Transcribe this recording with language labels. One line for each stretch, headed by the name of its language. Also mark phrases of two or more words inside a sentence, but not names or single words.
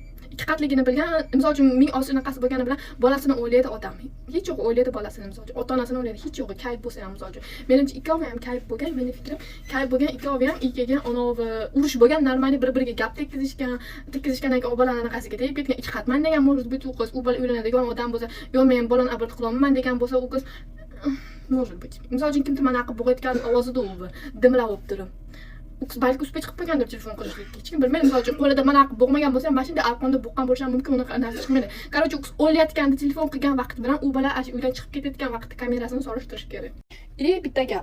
Uzbek: ikki qatligini bilgan, misol uchun ming oshnaqasi bo'lgani bilan bolasini o'ylaydi odam. Hech yo'q o'ylaydi bolasini, misol uchun ota-onasini o'ylaydi, hech yo'q kayf bo'lsa ham misol uchun. Menimcha ikkovi ham kayf bo'lgan, mening fikrim kayf bo'lgan, ikkovi ham ikkiga onovi urush bo'lgan, normalniy bir-biriga gap tekkizishgandan keyin bolani anaqasiga tegib ketgan. Ikki qatman degan
Russian: может быть
Uzbek: u qiz, u bola uylanadigan odam bo'lsa, yo men bolani abort qilolmayman degan bo'lsa, u qiz
Russian: может быть.
Uzbek: Misol uchun kimdir mana qilib bo'g'ayotgan ovozida u dimlab olib turib. Balki uspech qilib qo'ygandir telefon qilishlikka. Hech kim bilmaydi. Misol uchun qo'lida mana qilib bo'g'magan bo'lsa ham, mashinada arqonda bo'qqan bo'lishi ham mumkin, unaqa narsa chiqmaydi. Qarochi u qiz o'layotganda telefon qilgan vaqt bilan u bola uydan chiqib ketayotgan vaqtda kamerasini solishtirish kerak. Bitta gap.